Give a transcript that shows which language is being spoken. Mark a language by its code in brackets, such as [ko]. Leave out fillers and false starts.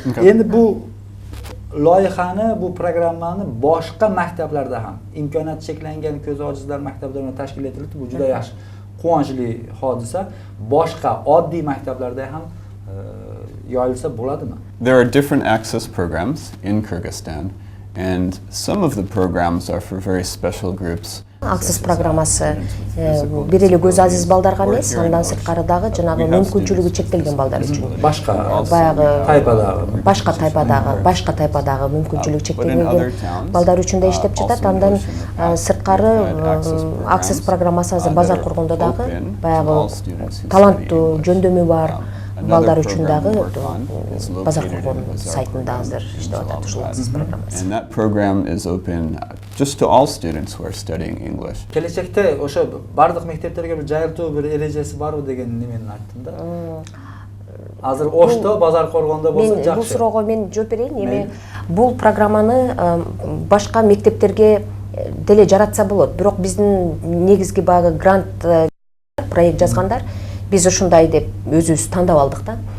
[uz] Endi bu loyihani, bu programmani boshqa maktablarda ham imkoniyati cheklangan ko'zi ojizlar maktablarida tashkil etildi. Bu juda yaxshi, quvonchli hodisa. Boshqa oddiy maktablarda ham yoyilsa bo'ladimi? [en] There are different access programs in Kyrgyzstan, and some of the programs are for very special groups. [ky] Аксес программасы бир эле көз азиз балдарга эмес, андан сырткары дагы жанагы мүмкүнчүлүгү чектелген балдар үчүн. Башка Баягы тайпадагы, башка тайпадагы мүмкүнчүлүгү чектелген балдар үчүн да иштеп жатат. Андан сырткары аксес программасы азыр базар коргондо дагы баягы таланттуу жөндөмү бар балдар үчүн дагы базар коргон сайтында азыр иштеп атат ушул аксес программасы. [en] And that program is open just to all students who are studying English. [ky] Келечекте ошо бардык мектептерге бир жайылтуу бир эрежеси барбы деген немени айттым да. Азыр Ошто, базар коргондо болсо Бул жакшы. суроого мен жооп берейин. Эми бул программаны башка мектептерге деле жаратса болот. Бирок биздин негизги баягы грант проект жазгандар биз ушундай деп өзүбүз тандап алдык да.